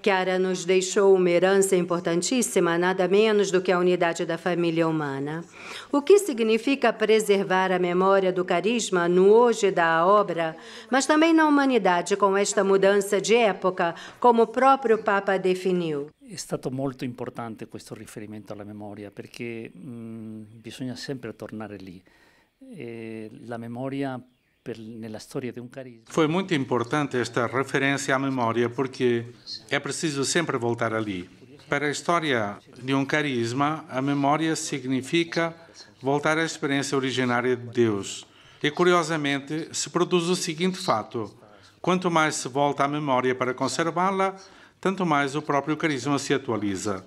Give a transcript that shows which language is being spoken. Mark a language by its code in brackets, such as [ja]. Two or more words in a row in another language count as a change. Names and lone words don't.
[pt] Chiara nos deixou uma herança importantíssima, nada menos do que a unidade da família humana. O que significa preservar a memória do carisma no hoje da obra, mas também na humanidade com esta mudança de época, como o próprio Papa definiu. [it] È stato molto importante questo riferimento alla memoria perché bisogna sempre tornare lì. La memoria nella storia di un carisma. [pt] Foi muito importante esta referência à memória porque é preciso sempre voltar ali. Para a história de um carisma, a memória significa voltar à experiência originária de Deus. E, curiosamente, se produz o seguinte fato: quanto mais se volta à memória para conservá-la, tanto mais o próprio carisma se atualiza.